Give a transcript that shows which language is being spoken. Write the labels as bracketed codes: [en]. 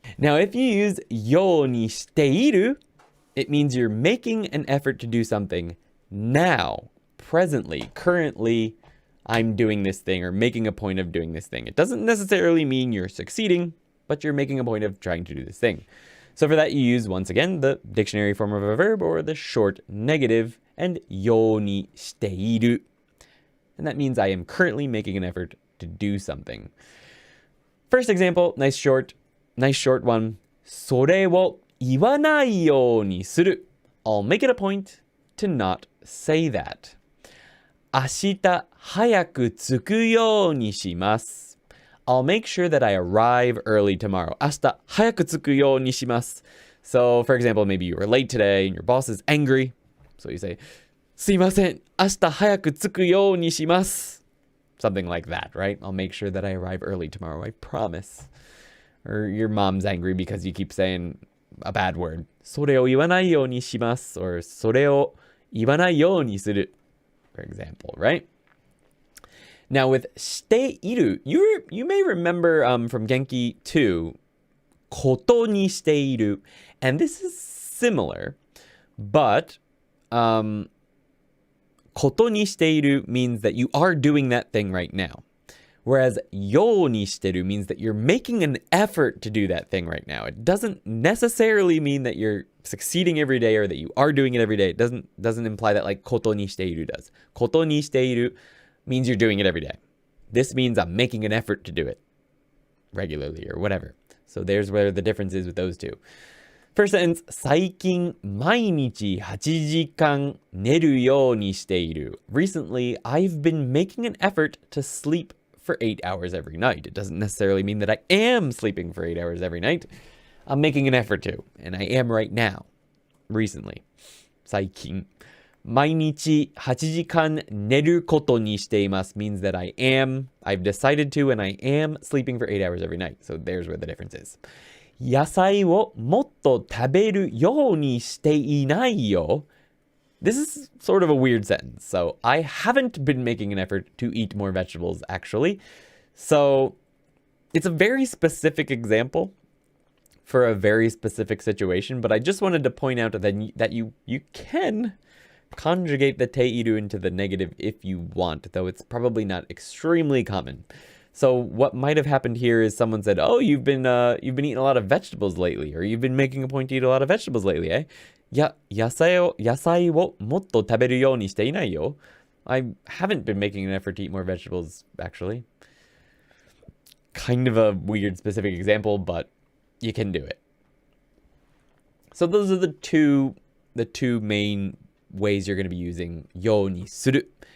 [en] Now, if you use ようにしている, it means you're making an effort to do something now, presently, currently, I'm doing this thing or making a point of doing this thing. It doesn't necessarily mean you're succeeding, but you're making a point of trying to do this thing. So for that, you use, once again, the dictionary form of a verb or the short negative and ようにしている. And that means I am currently making an effort to do something. First example, nice short one. [ja] それを言わないようにする. [en] I'll make it a point to not say that. [ja] 明日早く着くようにします. [en] I'll make sure that I arrive early tomorrow. [ja] 明日早く着くようにします. [en] So, for example, maybe you were late today and your boss is angry. So you say, [ja] すいません、明日早く着くようにします. [en] Something like that, right? I'll make sure that I arrive early tomorrow, I promise. Or your mom's angry because you keep saying a bad word. [ja] それを言わないようにします. [en] Or [ja] それを言わないようにする. [en] For example, right? Now with している, you may remember from Genki 2, ことにしている. And this is similar, but ことにしている means that you are doing that thing right now. Whereas ようにしてる means that you're making an effort to do that thing right now. It doesn't necessarily mean that you're succeeding every day or that you are doing it every day. It doesn't imply that like ことにしている does. ことにしている means you're doing it every day. This means I'm making an effort to do it regularly or whatever. So there's where the difference is with those two. First sentence, [ja] 最近毎日8時間寝るようにしている. [en] Recently, I've been making an effort to sleep for 8 hours every night. It doesn't necessarily mean that I am sleeping for 8 hours every night. I'm making an effort to, and I am right now, recently. [ja] 最近毎日8時間寝ることにしています [en] means that I've decided to and I am sleeping for 8 hours every night. So there's where the difference is. [ja] 野菜をもっと食べるようにしていないよ. [en] This is sort of a weird sentence. So I haven't been making an effort to eat more vegetables, actually. So it's a very specific example for a very specific situation, but I just wanted to point out that you can conjugate the teiru into the negative if you want, though it's probably not extremely common. So what might have happened here is someone said, "Oh, you've been eating a lot of vegetables lately, or you've been making a point to eat a lot of vegetables lately, eh?" [ja] いや、野菜をもっと食べるようにしていないよ. [en] I haven't been making an effort to eat more vegetables, actually. Kind of a weird specific example, but you can do it. So those are the two main ways you're going to be using ようにする.